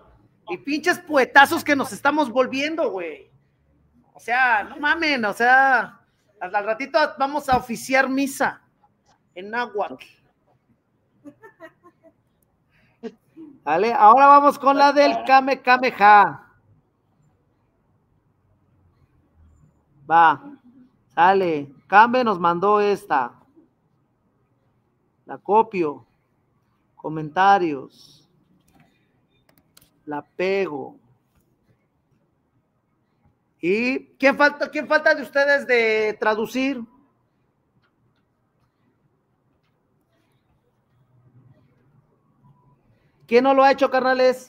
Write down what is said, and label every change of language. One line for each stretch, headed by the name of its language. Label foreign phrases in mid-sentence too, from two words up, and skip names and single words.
Spanish: Y pinches puetazos que nos estamos volviendo, güey. O sea, no mamen, o sea, al ratito vamos a oficiar misa en náhuatl. Vale, ahora vamos con la del Kame Kameha. Va, sale. Kame nos mandó esta. La copio. Comentarios. La pego. ¿Y quién falta de ustedes de traducir? ¿Quién no lo ha hecho, carnales?